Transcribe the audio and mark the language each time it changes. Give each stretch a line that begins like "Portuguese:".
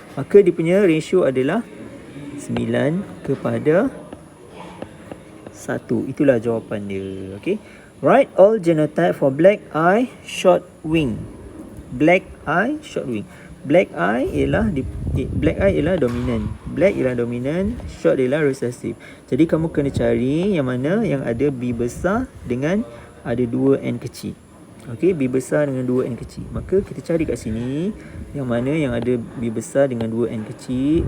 Malay: Maka dia punya ratio adalah 9:1. Itulah jawapan dia. Okay.
English: Write all genotype for black eye short wing. Black eye short wing.
Malay: Black eye ialah dominant. Black ialah dominant, short ialah recessive. Jadi kamu kena cari yang mana yang ada B besar dengan ada 2 N kecil. Okey, B besar dengan 2 N kecil. Maka kita cari kat sini yang mana yang ada B besar dengan 2 N kecil.